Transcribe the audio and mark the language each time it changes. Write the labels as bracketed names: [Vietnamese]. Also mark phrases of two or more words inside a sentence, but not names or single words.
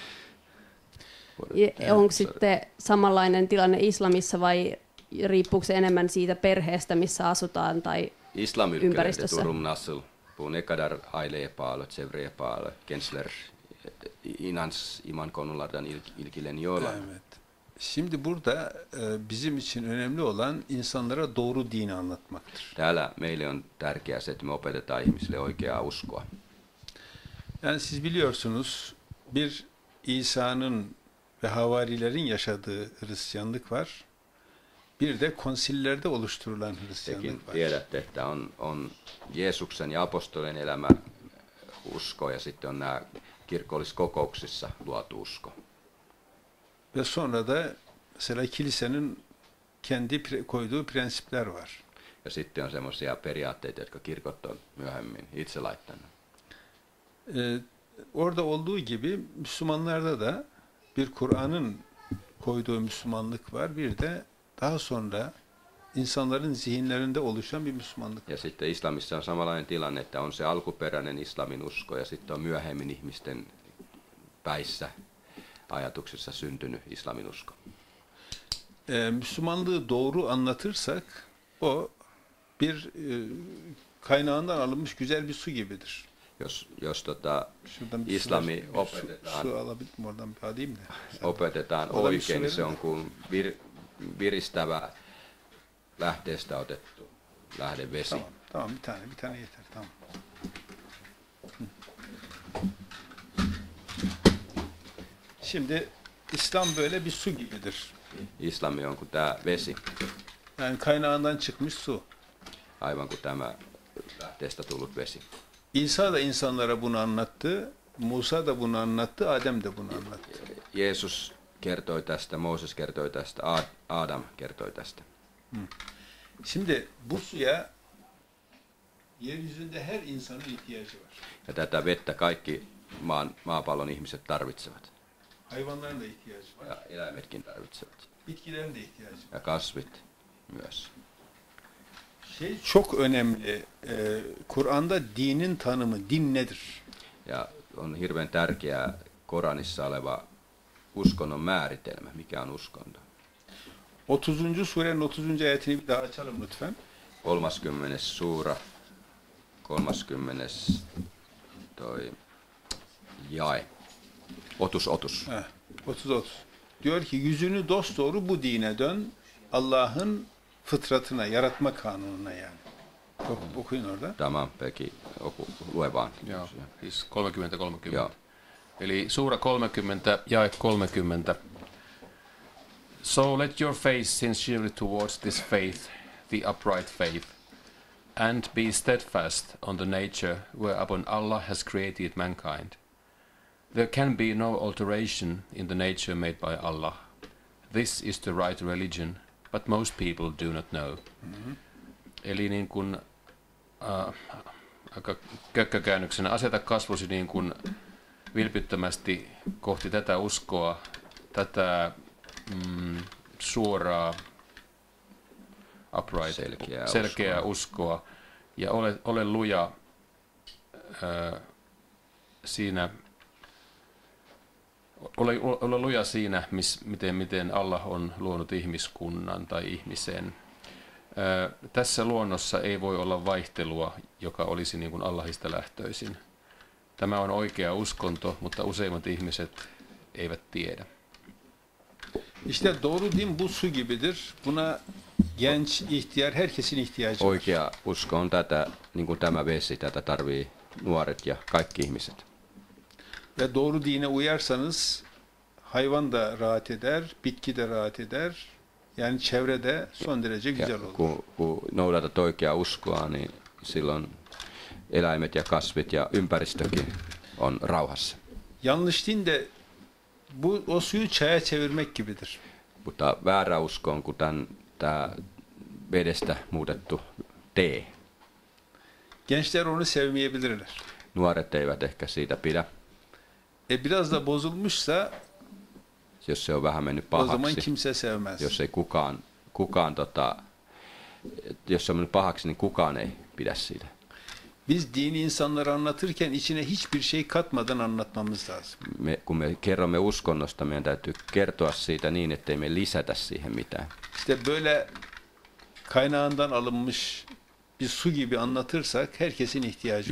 [Finnish] Onko sitten samanlainen tilanne islamissa vai riippuuko se enemmän siitä perheestä, missä asutaan tai ympäristössä? Turum nassel, puun ekadar aileepaalo, tsevreepaalo, kensler, inans iman konulardan ilgilen yola. [Turkish] Evet. Şimdi burada bizim için önemli olan insanlara doğru dini anlatmaktır. [Finnish] Täällä meille on tärkeää se, että me opetetaan ihmisille oikeaa uskoa. [Turkish] Yani siz biliyorsunuz bir İsa'nın ve havarilerin yaşadığı Hristiyanlık var. Bir de konsillerde oluşturulan Hristiyanlık Tekin var. [Finnish] tiedätte, että on Jeesuksen ja apostolien elämä usko ja sitten on nämä kirkolliskokouksissa luotu usko. [Turkish] Ve sonra da mesela kilisenin kendi koyduğu prensipler var. [Finnish] Ja sitten on semmoisia periaatteita, jotka kirkot on myöhemmin itse laittanut. [Turkish] Orada olduğu gibi Müslümanlarda da bir Kur'an'ın koyduğu Müslümanlık var. Bir de daha sonra insanların zihinlerinde oluşan bir Müslümanlık. [Finnish] Ja sitten islamissa on samanlainen tilanne, että on se alkuperäinen islamin usko ja sitten on myöhemmin ihmisten päissä ajatuksissa syntynyt islamin usko. [Turkish] Müslümanlığı doğru anlatırsak o bir kaynağından alınmış güzel bir su gibidir. [Finnish] Jos islami opetetaan oikein, niin se on kuin viristävä lähteestä otettu lähdevesi. [Turkish] Tamam, bir tane yeter, tamam. Şimdi İslam böyle bir su gibidir. [Finnish] Islami on kuin tämä vesi. [Turkish] Yani kaynağından çıkmış su. [Finnish] Aivan kuin tämä lähteestä tullut vesi. [Turkish] İsa da insanlara bunu anlattı, Musa da bunu anlattı, Adem de bunu anlattı. [Finnish] Jeesus kertoi tästä, Mooses kertoi tästä, Adam kertoi tästä. [Turkish] Şimdi bu suya yeryüzünde her insanın ihtiyacı var. [Finnish] Ja tätä vettä kaikki maapallon ihmiset tarvitsevat. [Turkish] Hayvanların da ihtiyacı var. [Finnish] Ja eläimetkin tarvitsevat. [Turkish] Bitkilerin de ihtiyacı var. [Finnish] Ja kasvit myös. [Turkish] Çok önemli. Kur'an'da dinin tanımı, din nedir? [Finnish] Ja on hirveän tärkeää Koranissa oleva uskonnon määritelmä. Mikä on uskonto? [Turkish] 30. surenin 30. ayetini bir daha açalım lütfen. [Finnish] 30. suura, 30. jae. Otus. 30. [Turkish] Diyor ki yüzünü dosdoğru bu dine dön. Allah'ın fıtratına, yaratma kanununa yani. Okuyun orada. Tamam, peki. [Finnish] Lue vaan. Joo, siis 30. Joo. Eli suura 30, jae 30. [English] So let your face sincerely towards this faith, the upright faith, and be steadfast on the nature whereupon Allah has created mankind. There can be no alteration in the nature made by Allah. This is the right religion, but most people do not know. Mm-hmm. [Finnish] Eli niin kuin aika kökkökäännöksenä aseta kasvosi niin kuin vilpittömästi kohti tätä uskoa, tätä suoraa upright, selkeää uskoa ja ole luja siinä, ole luja siinä, miten Allah on luonut ihmiskunnan tai ihmisen. Tässä luonnossa ei voi olla vaihtelua, joka olisi niin kuin Allahista lähtöisin. Tämä on oikea uskonto, mutta useimmat ihmiset eivät tiedä. [Turkish] İşte doğru din bu su gibidir. Buna genç, ihtiyar, herkesin ihtiyacı var. [Finnish] Oikea usko on tätä, niin kuin tämä vesi, tätä tarvii nuoret ja kaikki ihmiset. [Turkish] Ve doğru dine uyarsanız hayvan da rahat eder, bitki de rahat eder. Yani çevrede son derece güzel olur. [Finnish] Kun noudatat oikeaa uskoa, niin silloin eläimet ja kasvit ja ympäristökin on rauhassa. [Turkish] Yanlış din de o suyu çaya çevirmek gibidir. [Finnish] Mutta väärä usko on kuin tämä vedestä muutettu tee. [Turkish] Gençler onu sevmeyebilirler. [Finnish] Nuoret eivät ehkä siitä pidä. [Turkish] Biraz da bozulmuşsa [Finnish] jos se on vähän mennyt [Turkish] o zaman [Finnish] pahaksi, [Turkish] kimse sevmez. [Finnish] jos ei jos se on mennyt pahaksi, niin kukaan ei pidä siitä. [Turkish] Biz dini insanlara anlatırken içine hiçbir şey katmadan anlatmamız lazım. [Finnish] Kun me kerromme uskonnosta, meidän täytyy kertoa siitä niin, ettei me lisätä siihen mitään. [Turkish] İşte böyle kaynağından alınmış bir su gibi anlatırsak herkesin ihtiyacı